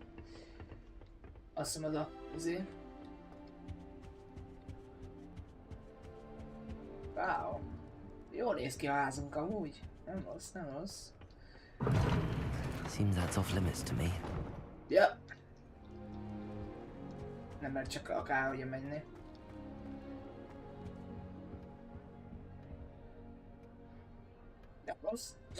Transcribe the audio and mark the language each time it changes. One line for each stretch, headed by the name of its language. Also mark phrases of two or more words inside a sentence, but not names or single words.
Hungarian: Azt hiszem az a azért. Wow. Jól néz ki a házunk amúgy. Nem rossz, nem rossz.
English: Seems that's off limits to me.
Hungarian: Ja. Nem mert csak akárhogy menni. Nem rossz.